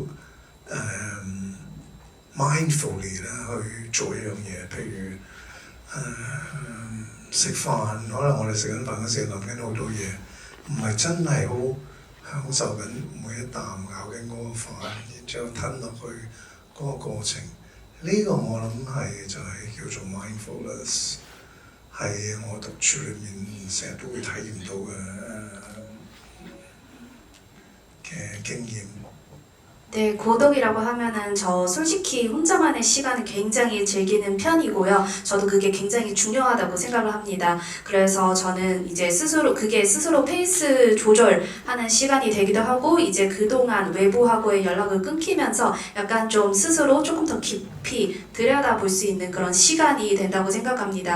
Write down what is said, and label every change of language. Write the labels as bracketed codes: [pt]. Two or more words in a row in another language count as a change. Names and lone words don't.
[yue] mindfully 啦去做一樣嘢，譬如食飯，可能我哋食緊飯嗰時諗緊好多嘢，唔係真係好享受緊每一啖咬緊嗰個飯，然之後吞落去嗰個過程。呢個我諗係就係叫做 mindfulness， 係我獨處裏面成日都會體驗到嘅經驗。 [ko] 네, 고독이라고 하면은 저 솔직히 혼자만의 시간을 굉장히 즐기는 편이고요. 저도 그게 굉장히 중요하다고 생각을 합니다. 그래서 저는 이제 그게 스스로 페이스 조절하는 시간이 되기도 하고, 이제 그동안 외부하고의 연락을 끊기면서 약간 좀 스스로 조금 더 깊이 들여다볼 수 있는 그런 시간이 된다고 생각합니다.